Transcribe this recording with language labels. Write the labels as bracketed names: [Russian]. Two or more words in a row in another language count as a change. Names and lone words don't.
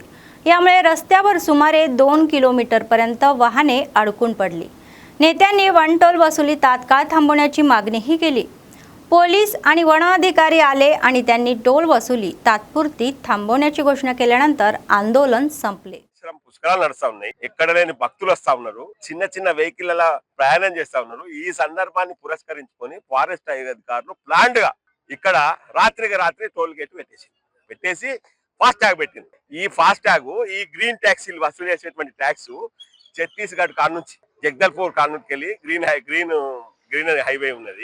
[Marathi] यामुळे रस्त्यावर सुमारे 2 किलोमीटरपर्यंत वाहने अडकून पडली. नेत्यांनी वन टोल वसुली तात्काळ थांबवण्याची मागणीही केली. पोलीस आणि वन अधिकारी आले आणि त्यांनी टोल वसुली तात्पुरती थांबवण्याची घोषणा केल्यानंतर आंदोलन संपले. [Telugu] పుష్కరాలు నడుస్తా ఉన్నాయి. ఎక్కడ లేని భక్తులు వస్తా ఉన్నారు. చిన్న చిన్న వెహికల్ల ప్రయాణం చేస్తా ఉన్నారు. ఈ సందర్భాన్ని పురస్కరించుకొని ఫారెస్ట్ అధికారులు ప్లాండ్ గా ఇక్కడ రాత్రికి రాత్రి [English] toll gate [Telugu] పెట్టేసి ఫాస్ట్ ట్యాగ్ పెట్టింది. ఈ ఫాస్ట్ ట్యాగ్ ఈ [English] green taxes [Telugu] వసూలు చేసేటువంటి ట్యాక్స్ ఛత్తీస్గఢ్ కాడ నుంచి జగదల్పూర్ కాడ నుంచి వెళ్ళి [English] green highway [Telugu] ఉన్నది.